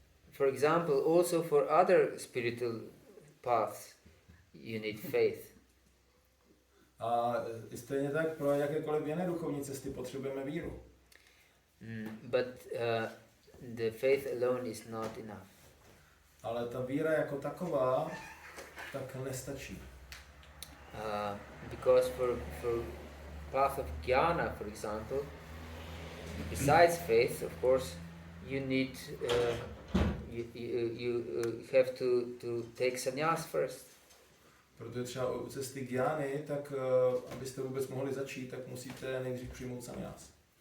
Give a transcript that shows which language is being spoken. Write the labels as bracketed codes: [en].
[en] For example, also for other spiritual paths, you need faith. [cs] A stejně tak pro jakékoliv jiné duchovní cesty potřebujeme víru. [en] But the faith alone is not enough. [cs] Ale ta víra jako taková tak nestačí. [en] Because for path of jnana, for example, besides faith, of course, you need you have to take sannyas first. [cs] Protože třeba u cesty gyány, tak abyste vůbec mohli začít, tak musíte nejdřív přijmout sannyas.